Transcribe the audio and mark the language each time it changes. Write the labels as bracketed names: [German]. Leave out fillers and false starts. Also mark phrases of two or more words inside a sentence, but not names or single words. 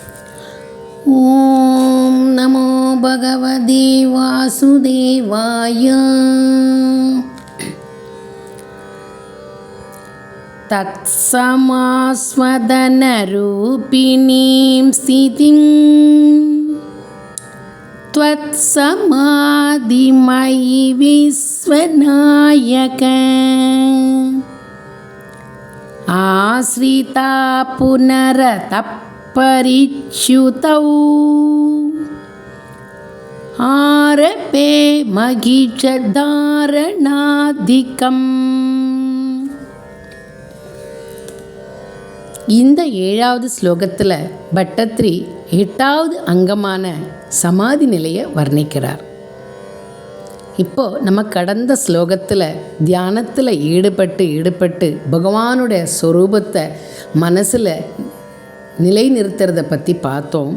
[Sanskrit] ॐ नमो भगवते वासुदेवाय. तत्समास्वदनरूपिणीं स्थितिम् त्वत्समाधिमयि विश्वनायक आश्रिता पुनरतः परिच्युतौ आरपे மகிஷதாரணாதிகம். [Tamil] இந்த 7வது ஸ்லோகத்தில் பட்டத்ரி 8வது அங்கமான சமாதி நிலையை வர்ணிக்கிறார். இப்போது நம்ம கடந்த ஸ்லோகத்தில் தியானத்தில் ஈடுபட்டு பகவானுடைய ஸ்வரூபத்தை மனசில் நிலை நிறுத்துறதை பற்றி பார்த்தோம்.